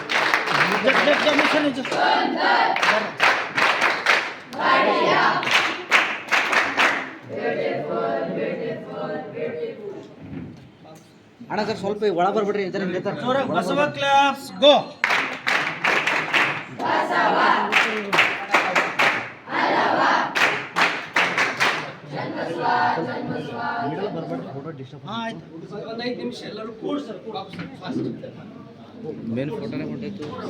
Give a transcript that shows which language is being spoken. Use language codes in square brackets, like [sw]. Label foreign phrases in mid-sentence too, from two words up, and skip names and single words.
[kn] ಅಣ್ಣ ಸರ್ ಸ್ವಲ್ಪ ಒಳ ಬರ್ಬಿಡ್ರಿ [mr] जोरात बसव क्लॅप्स गो [kn] ಒಂದು 5 ನಿಮಿಷ ಎಲ್ಲರೂ ಕೂಡ್ ಸರ್ ಬಾಬು ಸರ್ ಫಾಸ್ಟ್ ಮೇನ್ ಫೋಟೋನೇ ಕೊಟ್ಟಿತ್ತು